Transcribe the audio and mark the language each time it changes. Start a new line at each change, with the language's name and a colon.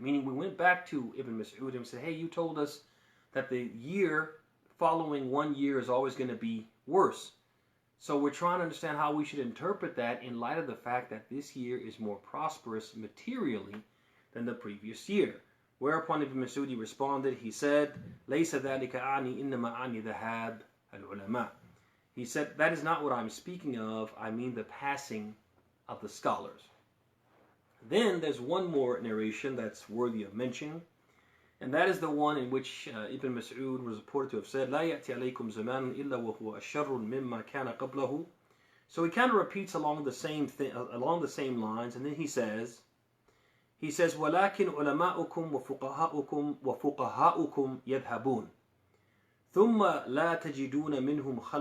English: Meaning we went back to Ibn Mas'ud and said, hey, you told us that the year following 1 year is always going to be worse. So we're trying to understand how we should interpret that in light of the fact that this year is more prosperous materially than the previous year. Whereupon Ibn Mas'ud responded, he said,
Arabic: لَيْسَ ذَلِكَ أَعْنِي إِنَّمَا أَعْنِي ذَهَابَ الْعُلَمَاءِ.
English: He said, that is not what I'm speaking of. I mean the passing of the scholars. Then there's one more narration that's worthy of mention, and that is the one in which Ibn Mas'ud was reported to have said,
Arabic: لا يأتي عليكم زمان إلا وهو أشر مما كان قبله.
English: So he kind of repeats along the same lines, and then he says,
Arabic: ولكن علماؤكم وفقهاؤكم يذهبون ثم لا تجدون منهم